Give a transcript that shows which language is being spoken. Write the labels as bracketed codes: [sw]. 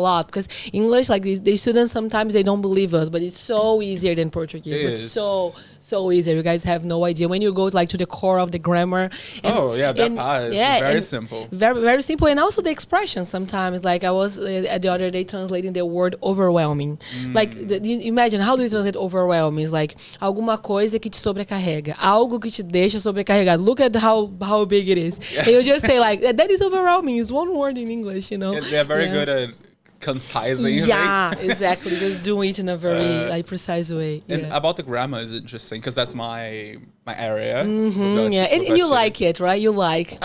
[en] lot because English, like the students, sometimes they don't believe us, but it's so easier than Portuguese. It's so easier. You guys have no idea when you go to the core of the grammar. That part is very simple. Very, very simple. And also the expressions sometimes. Like I was the other day translating the word overwhelming. Like imagine, how do you translate overwhelming? It's like [pt] alguma coisa que te sobrecarrega, algo que te deixa sobrecarregado. [en] Look at how big it is. And you just say like that is overwhelming. It's one word in English, you know. They're very good at concising. Yeah, exactly. Just doing it in a very precise way. And about the grammar is interesting because that's my area. And you like it, right? You like to.